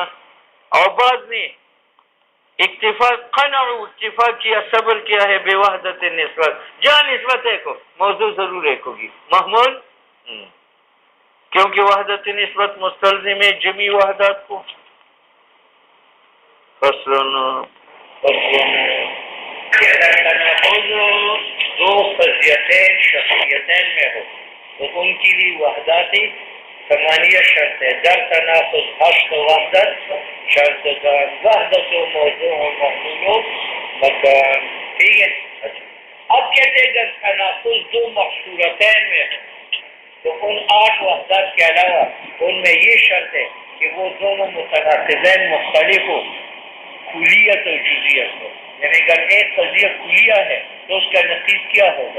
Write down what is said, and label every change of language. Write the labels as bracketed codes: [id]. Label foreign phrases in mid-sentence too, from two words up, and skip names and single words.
[ur] اور بعض نے اکتفا اکتفا کیا، صبر کیا ہے بے وحدت نسبت، جہاں نسبت ایک ہو موضوع ضرور ایک ہوگی، محمول کیونکہ وحدت نسبت مستلزم ہے جمی وحدات کو۔ کہ اگر تناقض دو قضیتین شخصیتین میں ہو تو ان کی بھی وحدت ثمانیہ شرط ہے. [fa] در تناقض حشد و وحدت شرط دان وحدت و موضوع و محمول و مکان. [ur] ٹھیک ہے. اب کہتے ہیں اگر تناقض دو محصورتین میں ہو تو ان 8 وحدت کے علاوہ ان میں یہ شرط ہے کہ وہ دونوں متناقضین مختلف ہو، کلیت و جزیت ہو. یعنی اگر ایک قضیہ کلیہ ہے تو اس کا نقیض کیا ہوگا؟